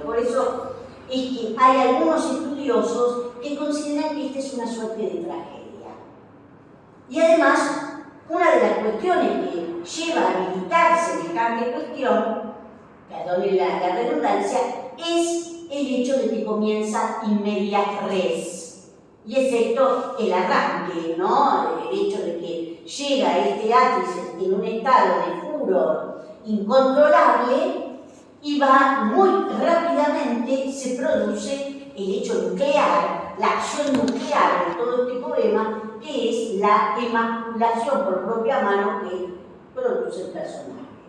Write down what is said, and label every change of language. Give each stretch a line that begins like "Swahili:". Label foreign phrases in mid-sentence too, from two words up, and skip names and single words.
Spanish: Por eso es que hay algunos estudiosos que consideran que esta es una suerte de tragedia. Y además, una de las cuestiones que lleva a habilitar semejante cuestión, perdone la redundancia, es el hecho de que comienza
Latin: in medias res.
Spanish: Y es esto el arranque, ¿no? El hecho de que llega este Atis en un estado de furor incontrolable y va muy rápidamente, se produce el hecho nuclear, la acción nuclear de todo este poema, que es la emasculación por propia mano que produce el personaje.